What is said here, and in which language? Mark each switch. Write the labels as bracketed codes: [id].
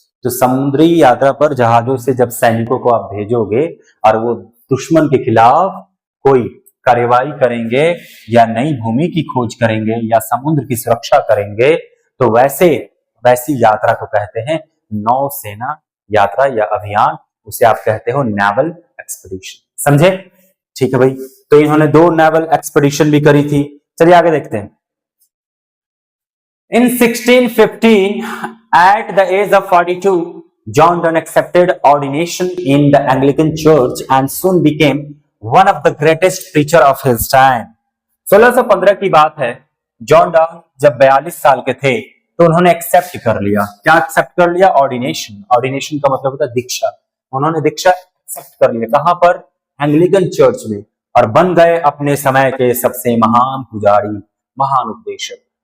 [hi] तो समुद्री यात्रा पर जहाजों से जब सैनिकों को आप भेजोगे, और वो दुश्मन के खिलाफ कोई कार्यवाही करेंगे, या नई भूमि की खोज करेंगे, या समुद्र की सुरक्षा करेंगे, तो वैसी यात्रा को कहते हैं नौसेना यात्रा या अभियान। उसे आप कहते हो नेवल एक्सपेडिशन। समझे? ठीक है भाई। तो इन्होंने 2 नेवल एक्सपेडिशन भी करी थी। चलिए आगे देखते हैं। [en] In 1615, at the age of 42, John Donne accepted ordination in the Anglican Church and soon became one of the greatest preacher of his time. [hi] 1615 की बात है, जॉन डन जब 42 साल के थे तो उन्होंने एक्सेप्ट कर लिया। क्या एक्सेप्ट कर लिया? ऑर्डिनेशन। ऑर्डिनेशन का मतलब होता है दीक्षा। उन्होंने दीक्षा एक्सेप्ट कर लिया। कहां पर? एंग्लिकन चर्च में। और बन गए अपने समय के सबसे महान पुजारी, महान उपदेशक।